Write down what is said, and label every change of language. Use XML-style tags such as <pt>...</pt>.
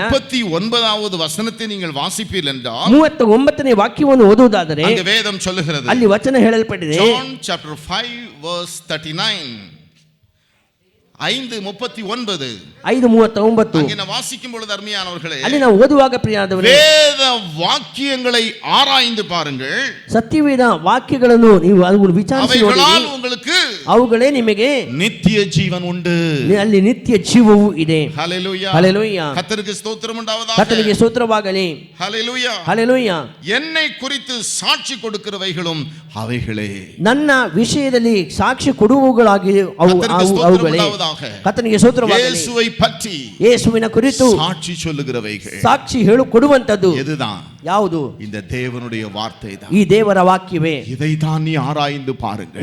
<ta>39வது வசனத்தை நீங்கள் வாசிப்பீர்கள் என்றால்</ta> <kn>39ನೇ ವಾಕ್ಯವನ್ನು ಓದುವುದಾದರೆ</kn> <ta>அங்கே வேதம் சொல்லுகிறது,</ta> <kn>ಅಲ್ಲಿ ವಚನ ಹೇಳಲ್ಪಟ್ಟಿದೆ.</kn> <en>John chapter 5 verse 39, 5:39. 5:39.</en> <ta>அங்கே நான் வாசிக்கும் பொழுது அருமையானவர்களே,</ta> <kn>ಅಲ್ಲಿ ನಾವು ಓದುವಾಗ ಪ್ರಿಯರಾದವರೇ,</kn> <ta>வேத வாக்கியங்களை ஆராய்ந்து பாருங்கள்,</ta> <kn>ಸತ್ಯವೇದ ವಾಕ್ಯಗಳನ್ನು ನೀವು ಅದನ್ನು ವಿಚಾರಿಸಿ ನೋಡಿರಿ.</kn> <ta>அவைகளால் உங்களுக்கு</ta> <kn>ಅವುಗಳೇ ನಿಮಗೆ</kn> <ta>நித்திய ஜீவன் உண்டு.</ta> <kn>ಅಲ್ಲಿ ನಿತ್ಯ ಜೀವವು ಇದೆ. ஹalleluya. ஹalleluya.</kn> <ta>கர்த்தருக்கு ஸ்தோத்திரம் உண்டாவதாக.</ta> <kn>ಕರ್ತನಿಗೆ ಸ್ತೋತ್ರವಾಗಲಿ. ஹalleluya. ஹalleluya.</kn> <ta>என்னை குறித்து சாட்சி கொடுக்கிறவைகளும் அவைகளே.</ta> <kn>ನನ್ನ ವಿಷಯದಲ್ಲಿ ಸಾಕ್ಷಿ ಕೊಡುವವುಗಳಾಗಿ ಅವುಗಳೇ. ಕರ್ತನಿಗೆ ಸ್ತೋತ್ರವಾಗಲಿ.</kn> <ta>ಯೇಸುவை பற்றி</ta> <kn>ಯೇಸುವಿನ ಕುರಿತು</kn> <ta>சாட்சி சொல்லுகிறவைகள்.</ta> <kn>ಸಾಕ್ಷಿ ಕೊಡುವಂತದ್ದು</kn> <ta>எதுதான்?</ta> <kn>ಯಾವುದು?</kn> <ta>இந்த தேவனுடைய வார்த்தை தான்.</ta> <kn>ಈ ದೇವರ ವಾಕ್ಯವೇ.</kn> <ta>இதைத்தான் நீ ஆராய்ந்து பாருங்கள்.</ta>